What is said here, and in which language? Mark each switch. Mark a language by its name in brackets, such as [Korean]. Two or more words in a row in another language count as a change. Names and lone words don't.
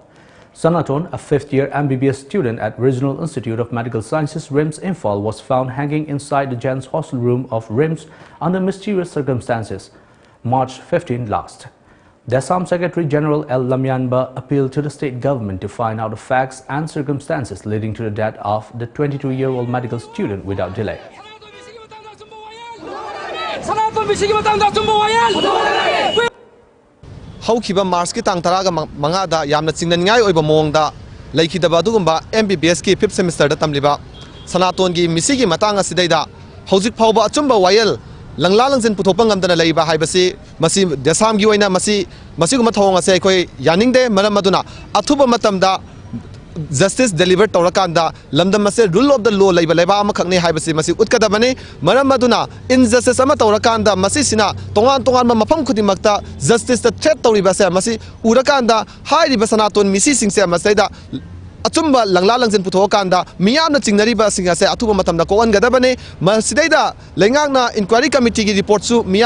[English] Sanaton, a 5th-year MBBS student at Regional Institute of Medical Sciences RIMS Imphal, was found hanging inside the gents hostel room of RIMS under mysterious circumstances, March 15 last. Desam Secretary General L. Lamjingba appealed to the state government to find out the facts and circumstances leading to the death of the 22-year-old medical student without delay. [Manipuri] Haukiba Mars ki tang taraga mangada yamna chingnan ngai oiba mongda laikidaba dugumba MBBS ki 5th semester da tamliba Sanaton gi misigi matanga sidaida hojik phawba achumba wayel langla langzen puthopang ngamdana leiba haibasi masi desam gi oina masiguma thawang ase koi yaningde maram maduna athuba matamda [English] justice delivered [Manipuri] tawrakanda lamdam ase [English] rule of the law [Manipuri] leiba leba ama khakne haibasi masi utkadabani maram maduna injustice ama tawrakanda masi sina tongan ma mafam khudimakta justice ta threat tawriba se masi urakanda hairiba Sanaton misi singse masaida achumba langla langzen puthokanda miyamna chingnariba singa se athuba matamda koan gadabane masidaida lengangna [English] inquiry committee [Manipuri] gi report su miyam